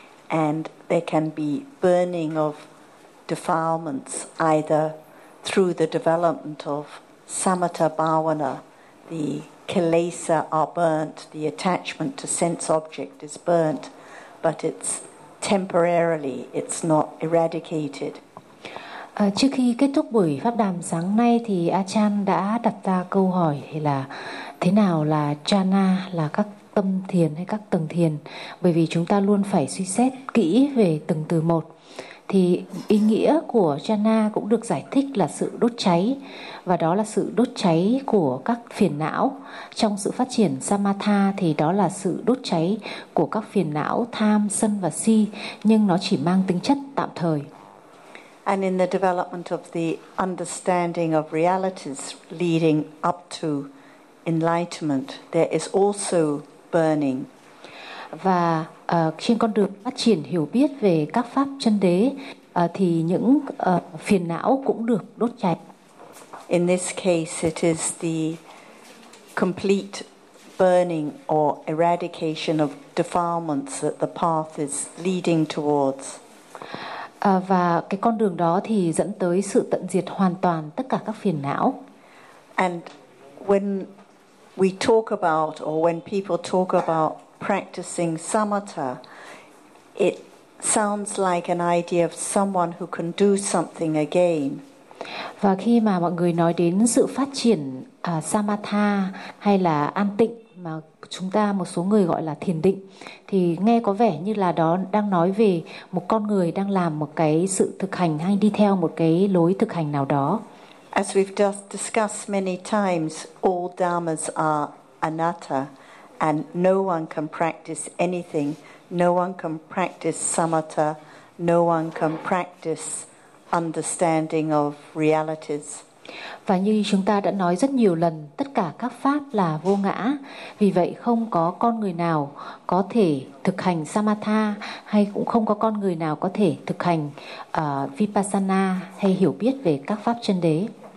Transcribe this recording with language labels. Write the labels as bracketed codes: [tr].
[en] And there can be burning of defilements either through the development of samatha bhavana, the kilesa are burnt, the attachment to sense object is burnt, but it's temporarily, it's not eradicated. [vi] Trước khi kết thúc buổi pháp đàm sáng nay thì A Chan đã đặt ra câu hỏi là thế nào là jhana, là các tâm thiền hay các tầng thiền, bởi vì chúng ta luôn phải suy xét kỹ về từng từ một. Thì ý nghĩa của jhana cũng được giải thích là sự đốt cháy, và đó là sự đốt cháy của các phiền não. Trong sự phát triển samatha thì đó là sự đốt cháy của các phiền não tham, sân và si, nhưng nó chỉ mang tính chất tạm thời. [en] And in the development of the understanding of realities leading up to enlightenment, there is also burning. [vi] Và trên con đường phát triển hiểu biết về các pháp chân đế thì những phiền não cũng được đốt cháy. [en] In this case it is the complete burning or eradication of defilements that the path is leading towards. [vi] Và cái con đường đó thì dẫn tới sự tận diệt hoàn toàn tất cả các phiền não. [en] And when we talk about, or when people talk about practicing samatha, it sounds like an idea of someone who can do something again. [vi] Và khi mà mọi người nói đến sự phát triển samatha hay là an tịnh mà chúng ta một số người gọi là thiền định, thì nghe có vẻ như là đó đang nói về một con người đang làm một cái sự thực hành hay đi theo một cái lối thực hành nào đó. [en] As we've just discussed many times, all dharmas are anatta, and no one can practice anything. No one can practice samatha. No one can practice understanding of realities. [vi] Và như chúng ta đã nói rất nhiều lần, tất cả các pháp là vô ngã. Vì vậy không có con người nào có thể thực hành samatha, hay cũng không có con người nào có thể thực hành vipassana hay hiểu biết về các pháp chân đế.